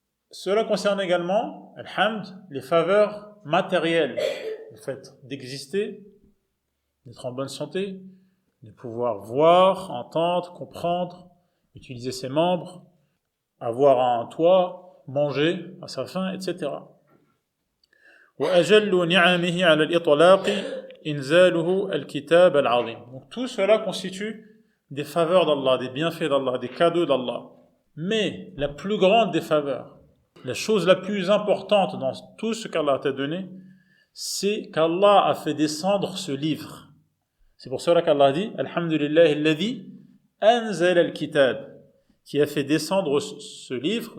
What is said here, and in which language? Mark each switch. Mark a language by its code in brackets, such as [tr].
[fr] Cela concerne également, alhamd, les faveurs matérielles, le fait d'exister, d'être en bonne santé, de pouvoir voir, entendre, comprendre, utiliser ses membres, avoir un toit, manger à sa faim, etc. [ar] وأجل نعمه على الإطلاق إنزاله الكتاب العظيم. [fr] Donc tout cela constitue des faveurs d'Allah, des bienfaits d'Allah, des cadeaux d'Allah. Mais la plus grande des faveurs, la chose la plus importante dans tout ce qu'Allah t'a donné, c'est qu'Allah a fait descendre ce livre. C'est pour cela qu'Allah dit [ar] Alhamdulillahi alladhi anzala al-kitab, [fr] qui a fait descendre ce livre.